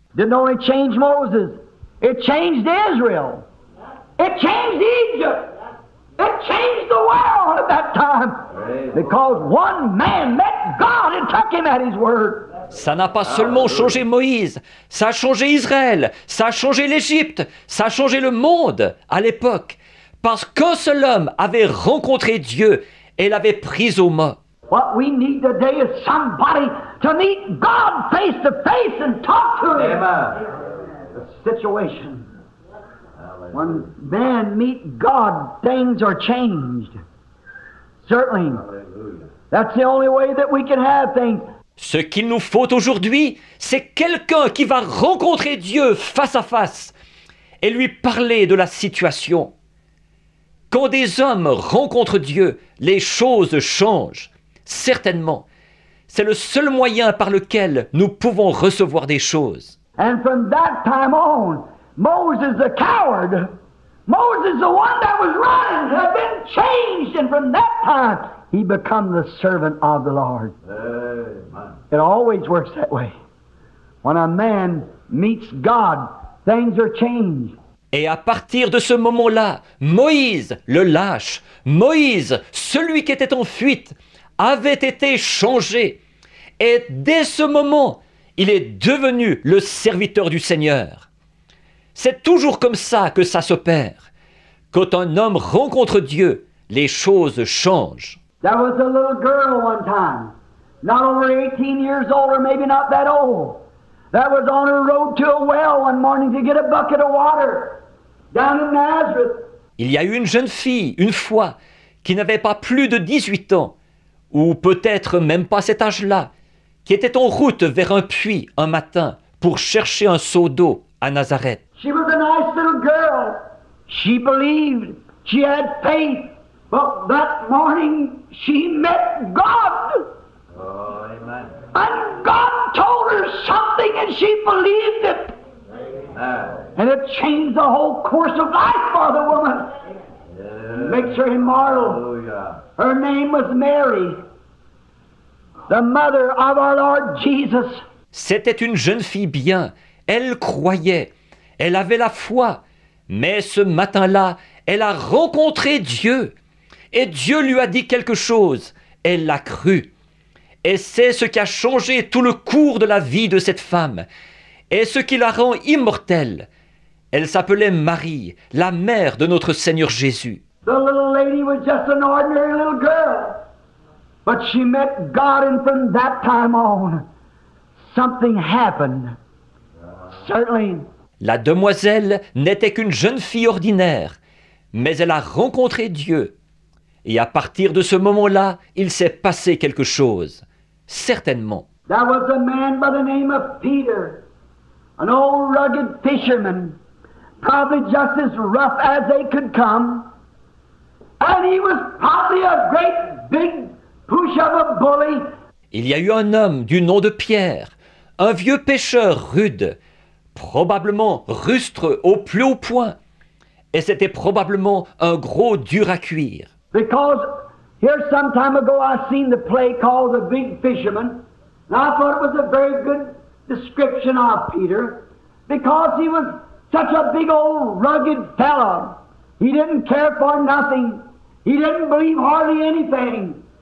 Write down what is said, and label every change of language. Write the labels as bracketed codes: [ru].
[en] Didn't only change Moses, it changed Israel. It changed Egypt. It changed the world at that time. Because one man met God and took him at his word. [fr] Ça n'a pas seulement changé Moïse, ça a changé Israël, ça a changé l'Égypte, ça a changé le monde à l'époque. Parce qu'un seul homme avait rencontré Dieu et l'avait pris au mot. [en] What we need today is somebody to meet God face to face and talk to him. The situation. When men meet God, things are changed. Certainly. That's the only way that we can have things. [fr] Ce qu'il nous faut aujourd'hui, c'est quelqu'un qui va rencontrer Dieu face à face et lui parler de la situation. Quand des hommes rencontrent Dieu, les choses changent. Certainement, c'est le seul moyen par lequel nous pouvons recevoir des choses. [en] And from that time on, Moses the coward, Moses the one that was running, had been changed, and from that time he become the servant of the Lord. Amen. It always works that way. When a man meets God, things are changed. [fr] Et à partir de ce moment-là, Moïse, le lâche, Moïse, celui qui était en fuite, avait été changé. Et dès ce moment, il est devenu le serviteur du Seigneur. C'est toujours comme ça que ça s'opère. Quand un homme rencontre Dieu, les choses changent. [en] There was a little girl one time, not over 18 years old, or maybe not that old, that was on her road to a well one morning to get a bucket of water down in Nazareth. [fr] Il y a eu une jeune fille, une fois, qui n'avait pas plus de 18 ans, ou peut-être même pas cet âge-là, qui était en route vers un puits un matin pour chercher un seau d'eau à Nazareth. [en] She was a nice little girl. She believed. She had faith. But that morning she met God. Oh, amen. And God told her something and she believed it. And it changed the whole course of life for the woman. Makes her immortal. Her name was Mary, the mother of our Lord Jesus. [fr] C'était une jeune fille bien, elle croyait, elle avait la foi, mais ce matin-là, elle a rencontré Dieu, et Dieu lui a dit quelque chose, elle l'a cru. Et c'est ce qui a changé tout le cours de la vie de cette femme, et ce qui la rend immortelle. Elle s'appelait Marie, la mère de notre Seigneur Jésus. [en] The little lady was just an ordinary little girl, but she met God, and from that time on, something happened. Certainly. [fr] La demoiselle n'était qu'une jeune fille ordinaire, mais elle a rencontré Dieu. Et à partir de ce moment-là, il s'est passé quelque chose. Certainement. [en] There was a man by the name of Peter, an old rugged fisherman, probably just as rough as they could come. And he was probably a great big push of a bully. [fr] Il y a eu un homme du nom de Pierre, un vieux pêcheur rude, probablement rustre au plus haut point, et c'était probablement un gros dur à cuire. [en] Because here some time ago I seen the play called The Big Fisherman, and I thought it was a very good description of Peter, because he was such a big old rugged fellow. He didn't care for nothing. He didn't believe hardly anything.